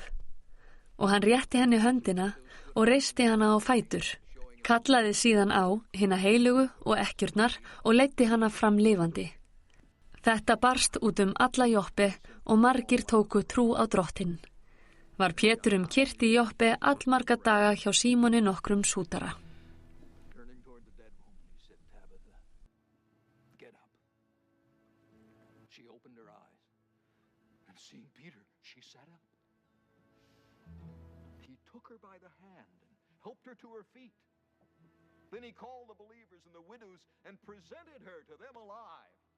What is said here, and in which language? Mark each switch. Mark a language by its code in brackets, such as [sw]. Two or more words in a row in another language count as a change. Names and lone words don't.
[is] Og hann rétti henni höndina og reisti hana á fætur, kallaði síðan á hina heilugu og ekkjurnar og leiddi hana fram lifandi. Þetta barst út alla Joppe og margir tóku trú á Drottinn. Var Pétur kyrt í Joppe allmarga daga hjá Símoni nokkrum sútara. [en] By the hand and helped her to her feet. Then he called the believers and the widows and presented her to them alive.